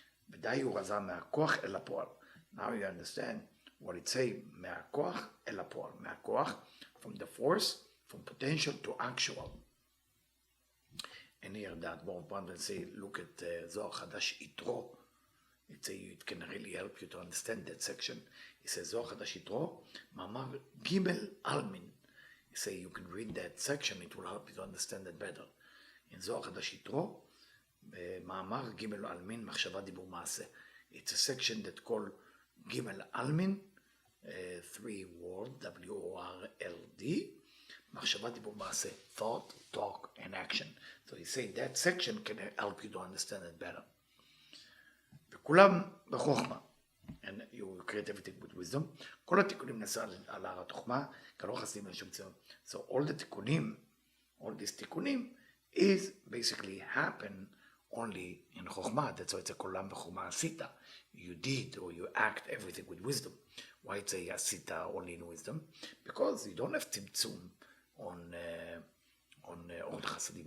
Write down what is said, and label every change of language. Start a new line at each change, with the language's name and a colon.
Hebrew: ודי הוא רזה מהכוח אל הפועל.
English: Now you understand what it say, מהכוח אל הפועל. מהכוח, from the force, from potential to actual. And here that one will say, look at זוהר חדש יתרו. It can really help you to understand that section. It says, זוהר חדש יתרו, מאמר ג' אלמין. He say, you can read that section, it will help you to understand it better. In זוהר חדש יתרו, מאמר ג' אלמין, מחשבה דיבור מעשה. It's a section that called ג' אלמין, 3 word, W-O-R-L-D, מחשבה דיבור מעשה, thought, talk, and action. So he say that section can help you to understand it better. וכולם בחוכמה, and you create everything with wisdom.
Hebrew: כל התיקונים נעשה על הר התוכמה, כלא חסדים לשום ציון.
English: So all the תיקונים, all these תיקונים, is basically happen only in חוכמה. That's why it's a כולם בחוכמה עשית. You did or you act everything with wisdom. Why it's a עשית only in wisdom? Because you don't have צמצום on אור החסדים.